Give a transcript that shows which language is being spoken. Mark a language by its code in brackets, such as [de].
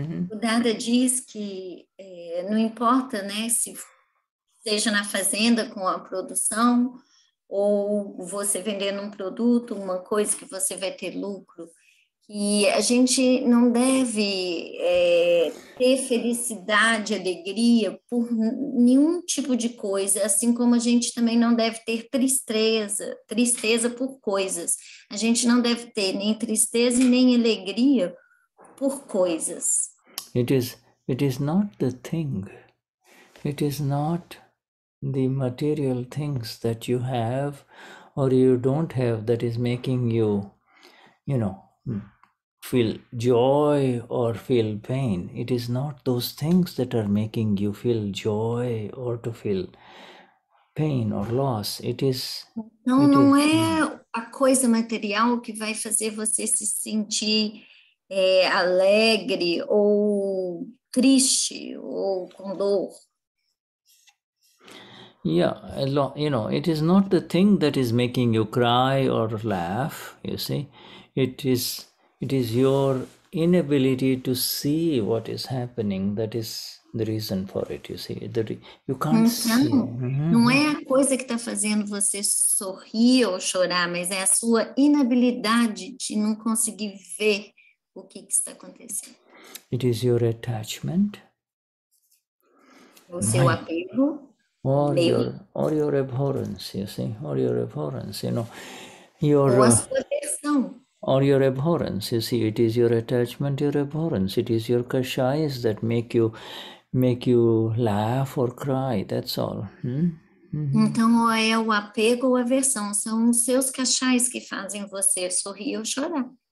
[pt] O Dada diz que não importa, né, se seja na fazenda com a produção ou você vendendo um produto, uma coisa que você vai ter lucro, que a gente não deve ter felicidade, alegria por nenhum tipo de coisa, assim como a gente também não deve ter tristeza por coisas. A gente não deve ter nem tristeza e nem alegria por coisas. [en] It is not the thing. It is not the material things that you have or you don't have that is making you, feel joy or feel pain. It is not those things that are making you feel joy or to feel pain or loss. [pt] Não é a coisa material que vai fazer você se sentir alegre ou triste ou com dor. [en] Yeah, it is not the thing that is making you cry or laugh, you see. It is your inability to see what is happening that is the reason for it, you see. You can't see. [pt] Não é a coisa que está fazendo você sorrir ou chorar, mas é a sua inabilidade de não conseguir ver o que está acontecendo. [en] It is your attachment. [pt] O seu apego. [en] Or your abhorrence, you see, or your abhorrence, [pt] Ou a sua aversão. [en] Or your abhorrence, you see, it is your attachment, your abhorrence, it is your kashayas that make you laugh or cry, that's all. [pt] Então, ou é o apego ou a aversão, são os seus kashayas que fazem você sorrir ou chorar.